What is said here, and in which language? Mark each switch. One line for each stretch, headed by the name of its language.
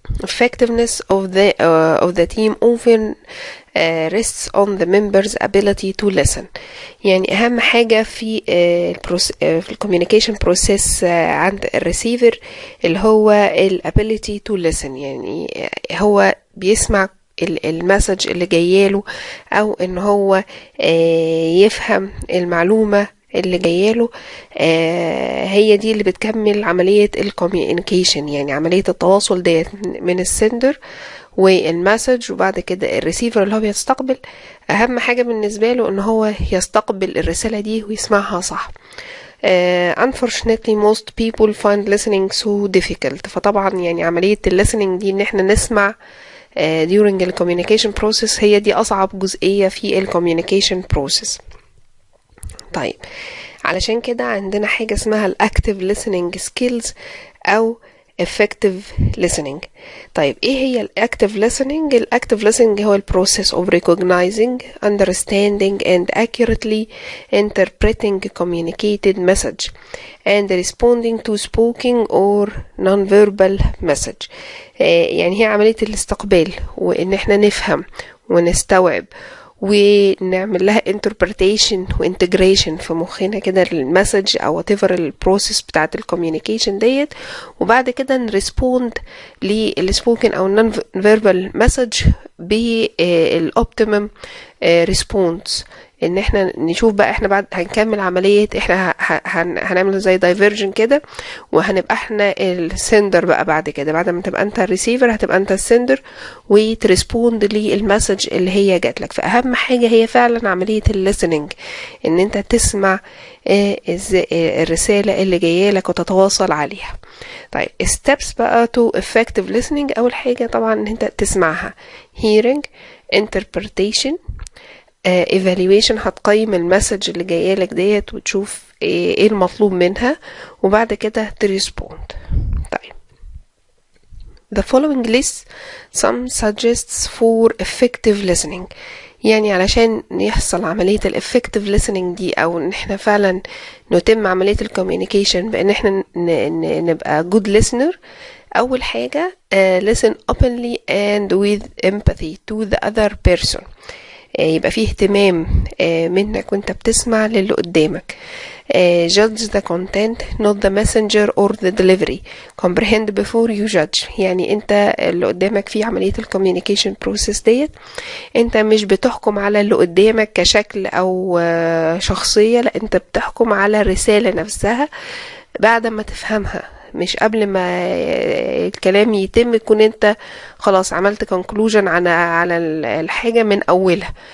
English: Effectiveness of the team often rests on the members' ability to listen.
Arabic: يعني أهم حاجة في في الكوميونيكيشن بروسيس عند الريسيفر اللي هو الابيليتي تو listen، يعني هو بيسمع المسج اللي جاياله أو إن هو يفهم المعلومة اللي جاياله. هي دي اللي بتكمل عملية الكوميونيكيشن، يعني عملية التواصل ديت من السندر والمسج، وبعد كده الريسيفر اللي هو بيستقبل اهم حاجة بالنسبة له ان هو يستقبل الرسالة دي ويسمعها صح.
English: Unfortunately most people find listening so difficult.
Arabic: فطبعا يعني عملية listening دي ان احنا نسمع
English: during the communication process
Arabic: هي دي اصعب جزئية في communication process. طيب، علشان كده عندنا حاجة اسمها الأكتيف listening skills أو effective listening. طيب، ايه هي الأكتيف
English: listening؟ الأكتيف listening هو process of recognizing, understanding and accurately interpreting communicated message and responding to spoken or non-verbal message.
Arabic: يعني هي عملية الاستقبال، وإن احنا نفهم ونستوعب ونعمل لها interpretation و integration في مخنا كده المسج او whatever البروسيس بتاعت الكوميونيكيشن ديت، وبعد كده نرسبوند للسبوكن او
English: non verbal message
Arabic: بالoptimum response. ان احنا نشوف بقى احنا بعد هنكمل عملية، احنا هنعمل زي دايفرجن كده، وهنبقى احنا السندر بقى بعد كده. بعد ما تبقى انت الريسيفر هتبقى انت السندر وترسبوند للمسج اللي هي جات لك. فاهم حاجة هي فعلا عملية الليسننج، ان انت تسمع الرسالة اللي جاية لك وتتواصل عليها. طيب،
English: steps بقى to effective listening.
Arabic: اول حاجة طبعا ان انت تسمعها hearing, interpretation, evaluation، هتقيم المسج اللي جايه لك ديت وتشوف ايه المطلوب منها، وبعد كده تريسبوند. طيب،
English: the following list some suggests for effective listening.
Arabic: يعني علشان يحصل عملية الeffective listening دي او ان احنا فعلا نتم عملية الكوميونيكيشن بان احنا نبقى good listener. اول حاجة
English: listen openly and with empathy to the other person.
Arabic: يبقى فيه اهتمام منك وانت بتسمع للي قدامك.
English: judge the content not the messenger or the delivery. comprehend before you judge.
Arabic: يعني انت اللي قدامك في عملية الكوميونيكيشن بروسيس ديت انت مش بتحكم على اللي قدامك كشكل او شخصية، لا انت بتحكم على الرسالة نفسها بعد ما تفهمها، مش قبل ما الكلام يتم تكون انت خلاص عملت conclusion على الحاجة من اولها.